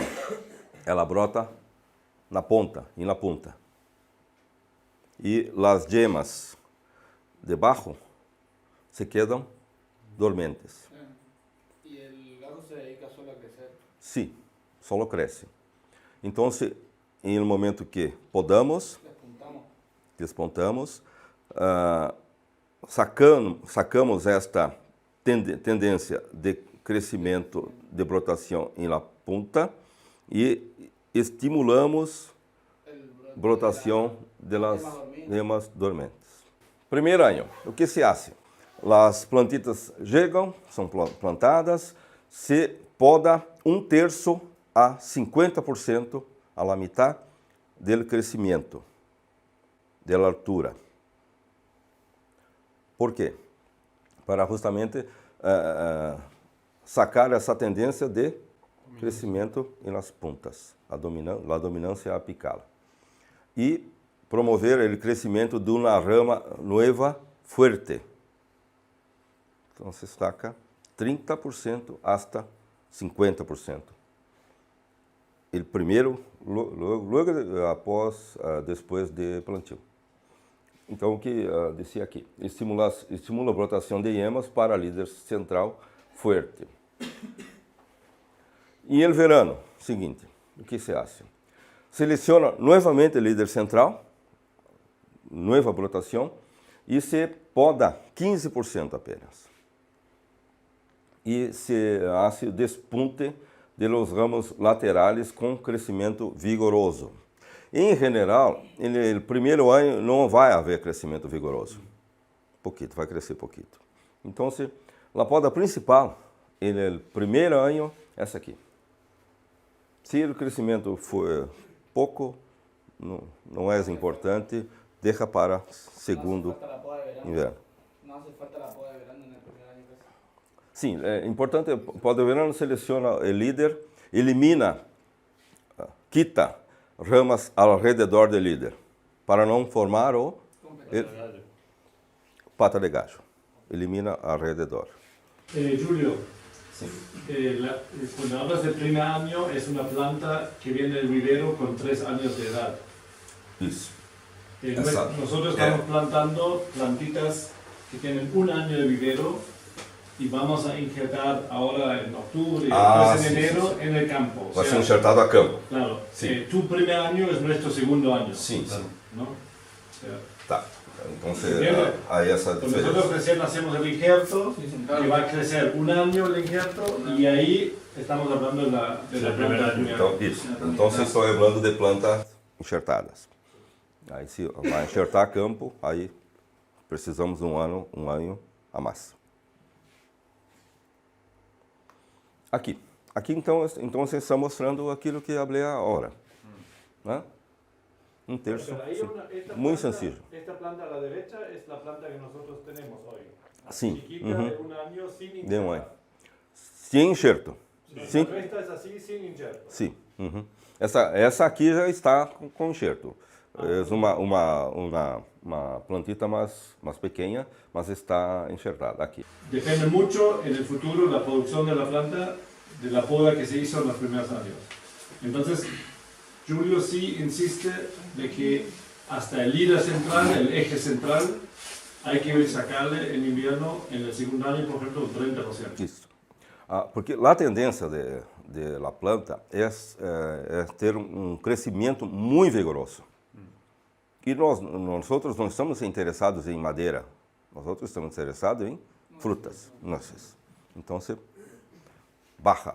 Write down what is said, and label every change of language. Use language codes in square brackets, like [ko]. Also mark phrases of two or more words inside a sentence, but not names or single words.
[pt] Ela brota na ponta. E as gemas debaixo se quedam dormentes. E o gato se dedica só a crescer? Sim, só cresce. Então, em um momento que podamos, despontamos, sacamos esta tendência de crescimento de brotação em [es] la punta [pt] e estimulamos brotação das gemas dormentes. Primeiro ano, o que se faz? As plantitas chegam, são plantadas, se poda 1/3 a 50% [es] a la mitad [pt] do crescimento, da altura. Por quê? para justamente sacar essa tendência de crescimento nas puntas, a dominância apical. E promover o crescimento de uma rama nova fuerte. Então se destaca 30% hasta 50%. O primeiro, logo após, depois de plantio. Então, o que dizia aqui? Estimula a brotação de yemas para líder central fuerte. E no verano, seguinte, o que se acha? Seleciona novamente o líder central, nova brotação, e se poda 15% apenas. E [es] se hace despunte de los ramos [pt] laterais com crescimento vigoroso. Em geral, no primeiro ano não vai haver crescimento vigoroso. Pouquito, vai crescer pouquito. Então, a poda principal, no primeiro ano, é essa aqui. Se o crescimento for pouco, não é importante, deixa para segundo inverno. [es] No hace falta la poda de verano en el primer año. [pt] Sim, é importante, [es] poda de verano [pt] seleciona o líder, elimina, quita ramas ao redor do líder, para não formar [es] pata de gallo. [pt] Elimina ao redor. [es] Julio, cuando hablas del primer año, es una planta que viene del vivero con 3 años de edad. [pt] Isso. [es] Nosotros estamos plantando plantitas que tienen 1 año de vivero y vamos a injertar ahora en octubre y después en enero en el campo. [pt] Vai ser enxertado a campo. Claro, [es] Sí. Tu primer año es nuestro segundo año. [pt] Sim, sim. [es] ¿No? O sea, [pt] Tá. Então, [es] Entiende? [pt] aí essa [es] pues nosotros [pt] diferença. [es] recién hacemos el injerto, que va a crecer 1 año el injerto y ahí estamos hablando de la planta de [pt] Então, isso. Então, vocês estão falando de plantas enxertadas. Aí, se vai enxertar a campo, aí precisamos de um ano a mais. Aqui então você está mostrando aquilo que falei agora. Né? Um terço. Muito sencillo. [es] Esta planta a la derecha es la planta que nosotros tenemos hoy. [pt] Sim. [es] Chiquita de 1 año sin injerto. [pt] De um ano. Sem enxerto. Sim. [es] Esta es así sin injerto. [pt] Sim. Essa aqui já está com enxerto. É uma plantita mais pequena, mas está enxertada aqui. [es] Depende mucho en el futuro la producción de la planta de la poda que se hizo en los primeros años. Entonces, Julio sí insiste de que hasta el líder central, el eje central, hay que sacarle en invierno, en el segundo año, por ejemplo, un 30%. [pt] Isso. Porque a tendência [es] de la planta [pt] é ter um crescimento muito vigoroso. E nós não estamos interessados em madeira, nós estamos interessados em frutas. Então, você barra.